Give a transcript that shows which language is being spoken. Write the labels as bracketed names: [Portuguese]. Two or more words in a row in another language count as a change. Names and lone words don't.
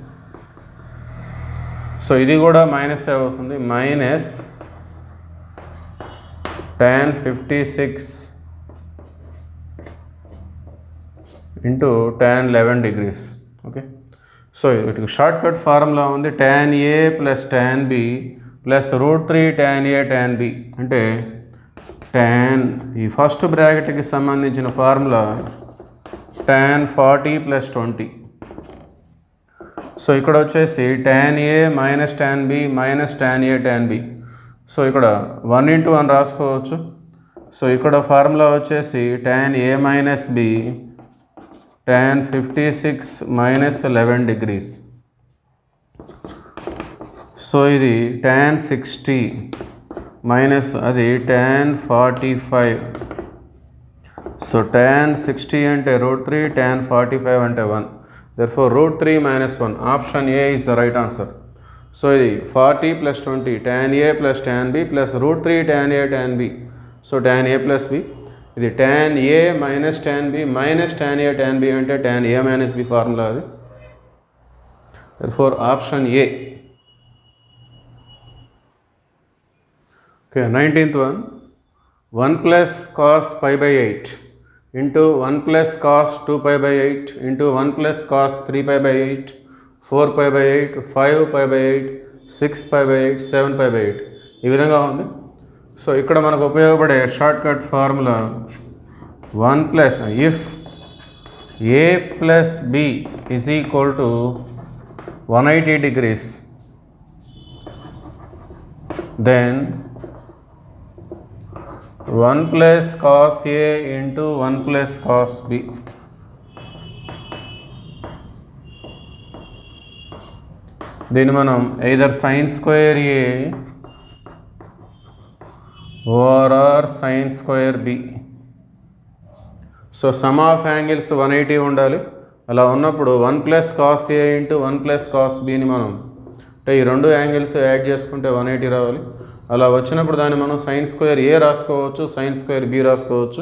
[Telugu] సో ఇది కూడా మైనస్ అవుతుంది, [English] minus tan 56 into tan 11 degrees. [Telugu] ఓకే. సో వీటికి [English] short cut formula [Telugu] ఉంది, [English] tan a plus tan b plus root 3 tan a tan b. [Telugu] అంటే tan ఈ [English] first bracket-ki [Telugu] సంబంధించిన ఫార్ములా [English] tan 40 plus 20. [Telugu] సో ఇక్కడ వచ్చేసి [English] tan a minus tan b minus tan a tan b. [Telugu] సో ఇక్కడ [English] 1 into 1 [Telugu] రాసుకోవచ్చు. సో ఇక్కడ ఫార్ములా వచ్చేసి [English] tan a minus b tan 56 minus 11 degrees. [Telugu] సో ఇది [English] tan 60 minus [Telugu] అది tan 45. సో tan 60 అంటే [English] root 3 tan 45 [Telugu] అంటే 1. [English] therefore root 3 minus 1. option A is the right answer. సో ఇది 40 plus 20 tan A plus tan B plus root 3 tan A tan B. సో tan A plus B. ఇది tan A minus tan B minus tan A tan B అంటే tan A minus B formula అది. therefore option A. ఓకే. 19th one, 1 plus cos pi by 8 into 1 plus cos 2 pi by 8 into 1 plus cos 3 pi by 8 4 pi by 8 5 pi by 8 6 pi by 8 7 pi by 8 [Telugu] ఈ విధంగా ఉంది. [English] సో [Telugu] ఇక్కడ మనకు ఉపయోగపడే [English] short cut formula 1 plus if a plus b is equal to 180 degrees then 1 plus cos A into 1 plus cos B. [Telugu] దీన్ని మనం [English] either sin square A or sin square B. [Telugu] సో [English] sum of angles [Telugu] 180 ఉండాలి. అలా ఉన్నప్పుడు [English] 1 plus cos A into 1 plus cos B-ni [Telugu] మనం అంటే ఈ రెండు [English] angles add [Telugu] చేసుకుంటే 180 రావాలి. అలా వచ్చినప్పుడు దాన్ని మనం [English] sine square A [Telugu] రాసుకోవచ్చు, [English] sine square B [Telugu] రాసుకోవచ్చు.